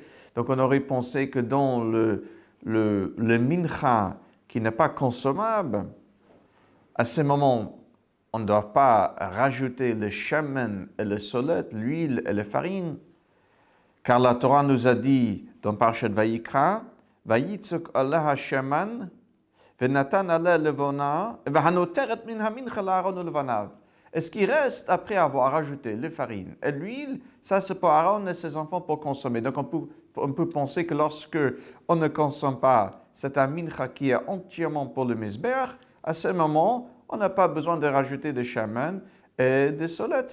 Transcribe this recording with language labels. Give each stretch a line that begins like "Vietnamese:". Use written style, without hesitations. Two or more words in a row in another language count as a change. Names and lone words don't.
French: Donc on aurait pensé que dans le mincha qui n'est pas consommable, à ce moment, on ne doit pas rajouter le shemen et le solet, l'huile et la farine, car la Torah nous a dit dans Parashat Vayikra,
Hebrew: ויצק עליה שמן ונתן עליה לבנה והנותרת מן המנחה לאהרן ולבניו.
French: Et ce qui reste après avoir rajouté les farines et l'huile, ça c'est pour Aaron et ses enfants pour consommer. Donc on peut penser que lorsque on ne consomme pas cette mincha qui est entièrement pour le Mizbeach, à ce moment, on n'a pas besoin de rajouter des shaman et des solettes.